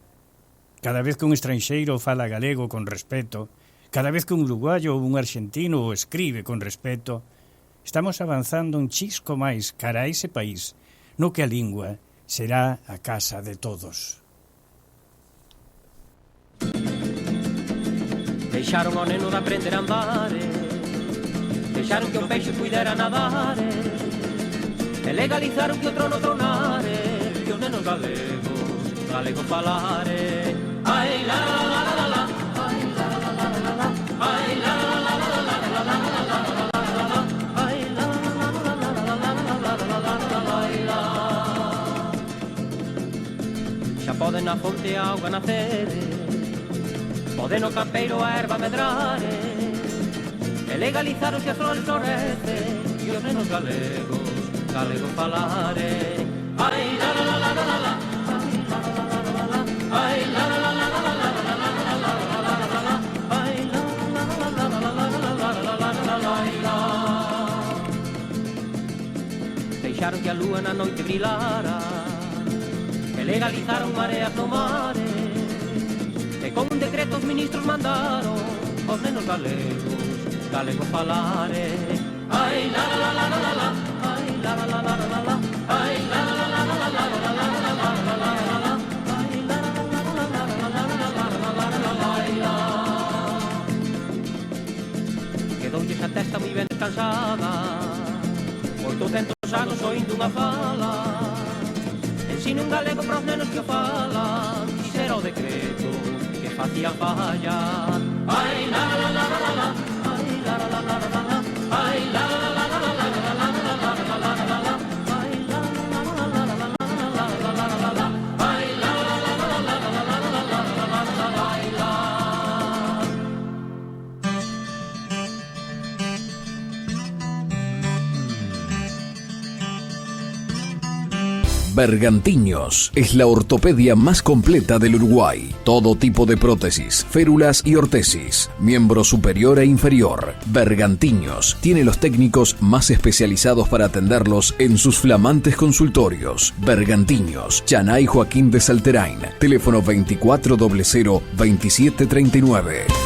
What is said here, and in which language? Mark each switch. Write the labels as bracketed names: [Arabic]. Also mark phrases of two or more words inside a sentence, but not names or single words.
[Galician] Cada vez que un estranxeiro fala galego con respeto, cada vez que un uruguayo ou un arxentino o escribe con respeto, estamos avanzando un chisco máis cara a ese país, no que a lingua será a casa de todos. Deixaron o neno de aprender a andar, deixaron que o peixe puidera nadar, e legalizaron que o trono tronare, que os nenos galego falare. Ai la la la la la, ai la la la la la, ai la la la la la la la la, ai la la la la la la. Xa poden na fonte a auga nacer, pode no campeiro a erva medrar, e legalizaron que as flores florece, e os nenos galego falare. Ai la la la la la la, ai la la la la la la, ai la la la la la la. Deixaron que a lúa na noite brilara, e legalizaron mareas no mare, e con un decreto os ministros mandaron os nenos galego falare. Ai la la la la la la, ai la la la la la la, ai la la la la la la la la la, ai la la la la la la. Quedoulle esa testa moi ben descansada, 800 anos oindo unha fala, ensino un galego para os nenos que o falan, quixera o decreto que facía fallar. Ai la la la la la la, ai la la la la la la, ai la la la la la la la la la la la, ai la la la la la la la la la, ai la la la la la la la la la. [Spanish] Bergantiños es la ortopedia más completa del Uruguay. Todo tipo de prótesis, férulas y ortesis, miembro superior e inferior. Bergantiños tiene los técnicos más especializados para atenderlos en sus flamantes consultorios. Bergantiños, Chanay Joaquín de Salterain, teléfono 2400-2739.